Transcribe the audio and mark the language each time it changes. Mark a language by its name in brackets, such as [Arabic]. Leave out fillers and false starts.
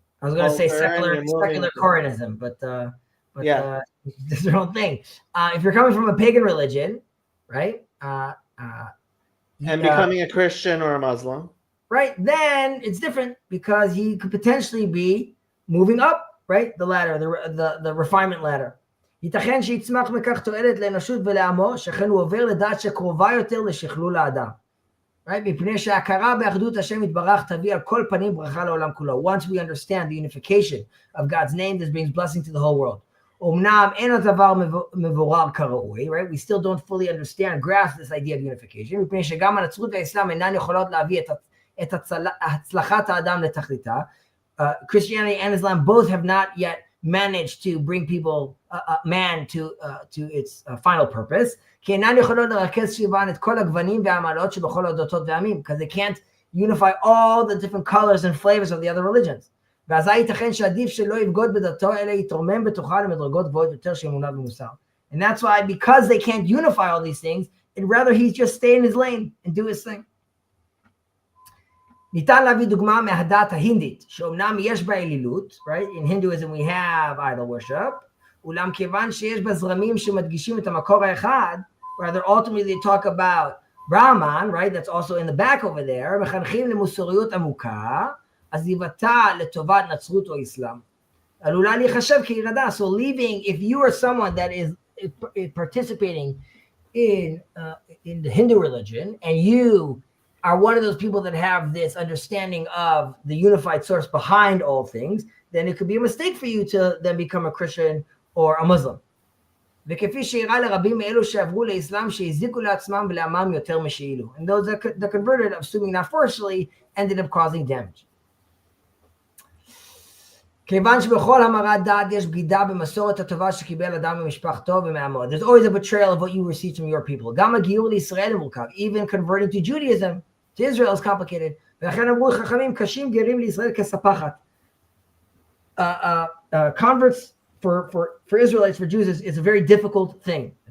[English] I was going to say secular Koranism, but yeah, it's their own thing. If you're coming from a pagan religion, right? And becoming a Christian or a Muslim. Right, then it's different because he could potentially be moving up, right? The ladder, the refinement ladder. [Hebrew] ייתכן שיצמח מכך תועלת לאנושות ולעמו, שכן הוא עובר לדעת שקרובה יותר לשכלול האדם. Right? מפני שההכרה באחדות השם יתברך תביא על כל פנים ברכה לעולם כולו. [English] Once we understand the unification of God's name, this brings blessing to the whole world. [Hebrew] אומנם אין הדבר מבורר כראוי, [English] right? We still don't fully understand, grasp this idea of unification, [Hebrew] מפני שגם הנצרות והאסלאם אינן יכולות להביא את הצלחת האדם לתכליתה. [English] Christianity and Islam both have not yet managed to bring people, man to its final purpose. [Hebrew] כי אינן יכולות לרכז סביבן את כל הגוונים והעמלות שבכל הדתות והעמים, [English] because they can't unify all the different colors and flavors of the other religions. [Hebrew] ואזי ייתכן שעדיף שלא יבגוד בדתו, אלא יתרומם בתוכה למדרגות גבוהות יותר של אמונה ומוסר. [English] And that's why, because they can't unify all these things, and rather he just stay in his lane and do his thing. [Hebrew] ניתן להביא דוגמה מהדת ההינדית, שאומנם יש בה אלילות, right? [English] In Hinduism we have idol worship, [Hebrew] אולם כיוון שיש בה זרמים שמדגישים את המקור האחד, [English] rather ultimately they talk about Brahman, right? That's also in the back over there, [Hebrew] מחנכים למוסריות עמוקה, עזיבתה לטובת נצרות או אסלאם. עלולה להיחשב כירדה. [English] So leaving, if you are someone that is participating in the Hindu religion, and you are one of those people that have this understanding of the unified source behind all things, then it could be a mistake for you to then become a Christian or a Muslim. [Hebrew] וכפי שאירע לרבים מאלו שעברו לאסלאם שהזיקו לעצמם ולעמם יותר משאילו. [English] And those that converted, assuming not forcefully, ended up causing damage. [Hebrew] כיוון שבכל המרת דת יש בגידה במסורת הטובה שקיבל אדם ממשפחתו ומעמו. [English] There's always a betrayal of what you received from your people. [Hebrew] גם הגיור לישראל מורכב. [English] Even converting to Judaism, to Israel is complicated. [Hebrew] ולכן אמרו חכמים, קשים גרים לישראל כספחת. [English] Converts for Israelites, for Jews, is a very difficult thing.